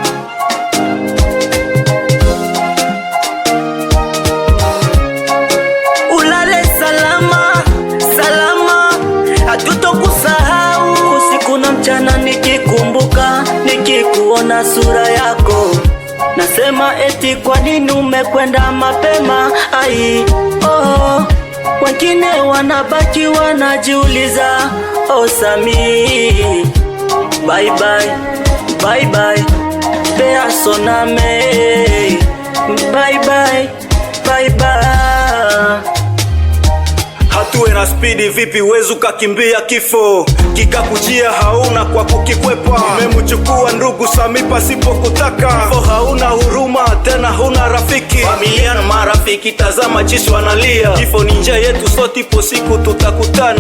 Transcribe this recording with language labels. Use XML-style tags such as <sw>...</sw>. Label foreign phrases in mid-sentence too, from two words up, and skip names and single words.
<sw>Ulale salama, salama, hatutokusahau usiku na mchana, nikikumbuka, nikikuona sura yako nasema eti kwa nini umekwenda mapema? Ai, oh, wengine wanabaki wanajiuliza. Oh Sami,</sw> <en>bye bye, bye bye, personame, bye bye, bye bye.</en> <sw>Hatuwe na spidi vipi, wezu kakimbia kifo kikakujia, hauna kwa kukikwepa. Nimemchukua ndugu Sami pasipo kutaka, kifo hauna huruma tena, huna rafiki. Familia na marafiki tazama jinsi wanalia, kifo ni njia yetu sote, ipo siku tutakutana.</sw>